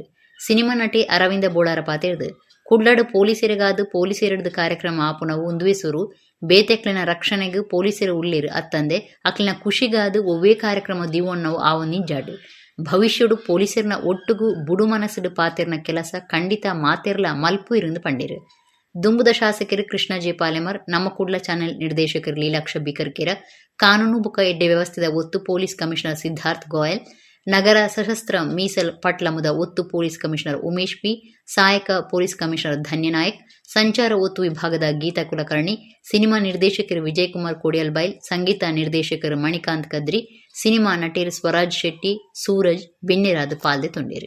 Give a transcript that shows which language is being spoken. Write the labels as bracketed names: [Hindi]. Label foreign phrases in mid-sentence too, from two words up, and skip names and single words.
[Tulu] ಸಿನಿಮಾ ನಟಿ ಅರವಿಂದ ಬೋಳಾರ ಪಾತಿರ್ದು ಕುಡ್ಲಾಡು ಪೊಲೀಸರಿಗಾದ ಪೊಲೀಸರಿಡ್ದು ಕಾರ್ಯಕ್ರಮ ಆಪುನವು ಉಂದುವೆಸೂರು ಬೇತೆಕ್ಲಿನ ರಕ್ಷಣೆಗೂ ಪೊಲೀಸರು ಉಳ್ಳೇರು ಅತ್ತಂದೆ ಅಕ್ಲಿನ ಖುಷಿಗಾದ ಒವ್ವೇ ಕಾರ್ಯಕ್ರಮ ದಿವೊನ್ನವು ಆವು ನಿಜ್ಜಾಡು ಭವಿಷ್ಯಡು ಪೊಲೀಸರ್ನ ಒಟ್ಟುಗೂ ಬುಡು ಮನಸ್ಸುಡು ಪಾತೆರ್ನ ಕೆಲಸ ಖಂಡಿತ ಮಾತೆರ್ಲ ಮಲ್ಪು ಇருந்து ಪಂಡೇರು. ದುಂಬುದ ಶಾಸಕರು ಕೃಷ್ಣ ಜೆ ಪಾಲೆಮರ್, ನಮ್ಮ ಕುಡ್ಲ ಚಾನೆಲ್ ನಿರ್ದೇಶಕರು ಲೀಲಾಕ್ಷ ಬಿಕರ್ಕೇರ, ಕಾನೂನು ಬುಕ ಎಡ್ಡೆ ವ್ಯವಸ್ಥೆದ ಒತ್ತು ಪೊಲೀಸ್ ಕಮಿಷನರ್ ಸಿದ್ಧಾರ್ಥ್ ಗೋಯಲ್, ನಗರ ಸಶಸ್ತ್ರ ಮೀಸಲ್ ಪಟ್ಲಮುದ ಒತ್ತು ಪೊಲೀಸ್ ಕಮಿಷನರ್ ಉಮೇಶ್ ಪಿ, ಸಹಾಯಕ ಪೊಲೀಸ್ ಕಮಿಷನರ್ ಧನ್ಯನಾಯಕ್, ಸಂಚಾರ ಒತ್ತು ವಿಭಾಗದ ಗೀತಾ ಕುಲಕರ್ಣಿ, ಸಿನಿಮಾ ನಿರ್ದೇಶಕರು ವಿಜಯಕುಮಾರ್ ಕೋಡಿಯಲ್ಬೈಲ್, ಸಂಗೀತ ನಿರ್ದೇಶಕರು ಮಣಿಕಾಂತ್ ಕದ್ರಿ, ಸಿನಿಮಾ ನಟರು ಸ್ವರಾಜ್ ಶೆಟ್ಟಿ, ಸೂರಜ್ ಬೆನ್ನೆರಾದ ಪಾಲ್ದೆ ತೊಂದಿರು.